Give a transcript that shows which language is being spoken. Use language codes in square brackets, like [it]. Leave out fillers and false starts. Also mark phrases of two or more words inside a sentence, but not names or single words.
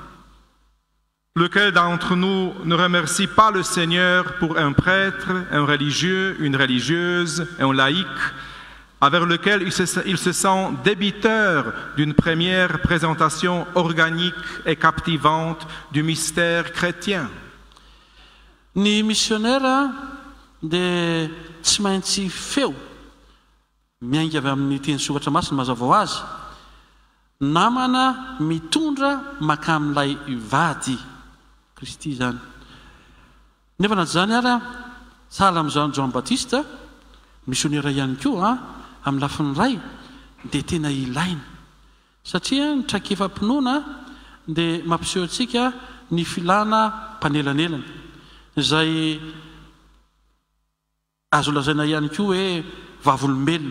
[fr] Lequel d'entre nous ne remercie pas le Seigneur pour un prêtre, un religieux, une religieuse, un laïc, avec lequel il se sent débiteur d'une première présentation organique et captivante du mystère chrétien. [mg] Ny missionnaire dia tsy maintsy feo miainga avy amin'ny teny sokatra masina mazava ho azy, namana mitondra maka amin'ilay vady Kristy zany. Nefa na zany ary sahala amin'izany Jean Baptiste missionnaire ihany koa amin'ny lafiny ray dia tena ilaina satria ny traikefa-pinoana dia mampiseho antsika ny filana mpanelanelana izay azo lazaina ihany koa hoe vavolombelona.